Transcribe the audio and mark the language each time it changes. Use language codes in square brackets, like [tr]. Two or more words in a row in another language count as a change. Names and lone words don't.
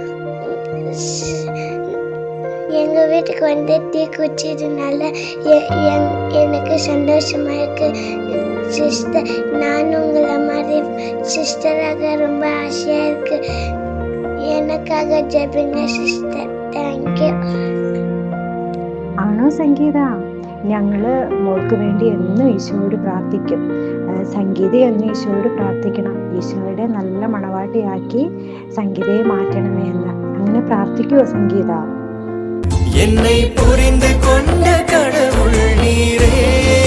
[ta] எங்க வீட்டுக்கு வந்து டீ குடிச்சதுனால எனக்கு சந்தோஷமா இருக்கு. சிஸ்டர், நானும் உங்களை மாதிரி சிஸ்டராக ரொம்ப ஆசையாக இருக்கு. எனக்காக ஜெபிங்க சிஸ்டர். தேங்க்யூ. [ml] ആണോ സംഗീത? ഞങ്ങൾ മോൾക്ക് വേണ്ടി എന്നും ഈശോയോട് പ്രാർത്ഥിക്കും. സംഗീത എന്നും ഈശോയോട് പ്രാർത്ഥിക്കണം, ഈശോയുടെ നല്ല മണവാട്ടിയാക്കി സംഗീതയെ മാറ്റണമേ എന്ന്. അങ്ങനെ പ്രാർത്ഥിക്കുവോ സംഗീത? [ta] என்னை புரிந்து கொண்ட கடவுள் நீரே.